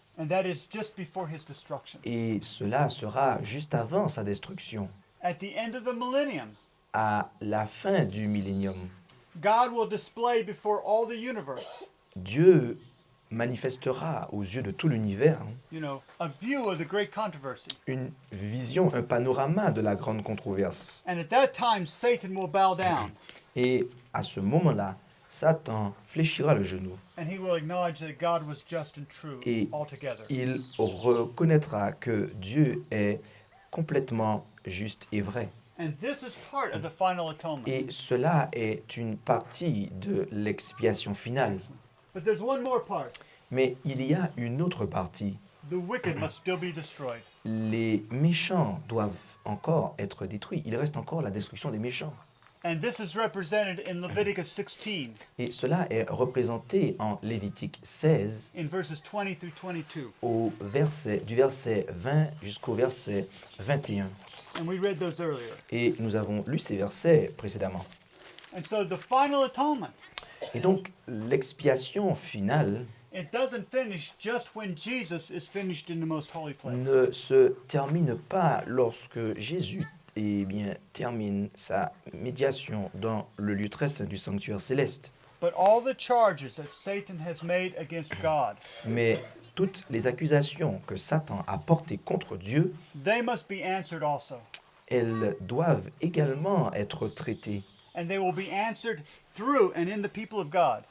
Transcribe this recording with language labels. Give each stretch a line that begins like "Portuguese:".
English: And that is just before his destruction.
French: Et cela sera juste avant sa destruction,
English: At the end of the millennium,
French: à la fin du millénium.
English: God will display before all the universe,
French: Dieu manifestera aux yeux de tout l'univers
English: a view of the great controversy.
French: une vision, un panorama de la grande controverse.
English: And at that time, Satan will bow down
French: Et à ce moment-là, Satan fléchira le genou.
English: and he will acknowledge that God was just and true
French: Et
English: altogether.
French: il reconnaîtra que Dieu est complètement juste et vrai.
English: And this is part of the final atonement.
French: Et cela est une partie de l'expiation finale.
English: But there's one more part.
French: Mais il y a une autre partie.
English: The wicked must still be destroyed.
French: Les méchants doivent encore être détruits. Il reste encore la destruction des méchants.
English: And this is represented in Leviticus 16,
French: Et cela est représenté en Lévitique 16,
English: in verses 20 through 22.
French: du verset 20 jusqu'au verset 21.
English: And we read those earlier.
French: Et nous avons lu ces versets précédemment.
English: And so the final atonement,
French: Et donc, l'expiation finale
English: it doesn't finish just when Jesus is finished in the most holy place.
French: ne se termine pas lorsque Jésus termine sa médiation dans le lieu très saint du sanctuaire céleste.
English: But all the charges that Satan has made against God,
French: Mais toutes les accusations que Satan a portées contre Dieu,
English: they must be answered also.
French: elles doivent également être traitées.
English: And they will be answered through and in the people of God.